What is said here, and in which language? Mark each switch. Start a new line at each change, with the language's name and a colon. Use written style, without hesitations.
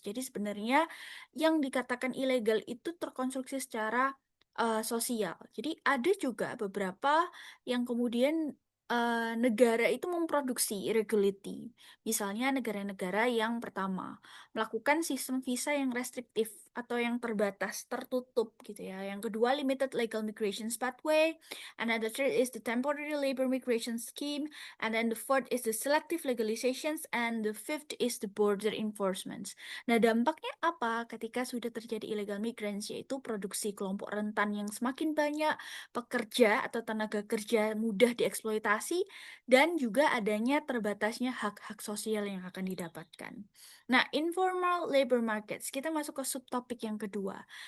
Indonesian: Jadi sebenarnya yang dikatakan ilegal itu terkonstruksi secara sosial. Jadi ada juga beberapa yang kemudian negara itu memproduksi irregularity. Misalnya negara-negara yang pertama melakukan sistem visa yang restriktif atau yang terbatas, tertutup gitu ya. Yang kedua,
English: limited legal migration pathway, and then the third is the temporary labor migration scheme, and then the fourth is the selective legalizations, and the fifth is the border enforcements.
Indonesian: Nah, dampaknya apa ketika sudah terjadi illegal migrants, yaitu produksi kelompok rentan yang semakin banyak, pekerja atau tenaga kerja mudah dieksploitasi, dan juga adanya terbatasnya hak-hak sosial yang akan didapatkan. Nah, informal labor markets, kita masuk ke subtopik yang kedua.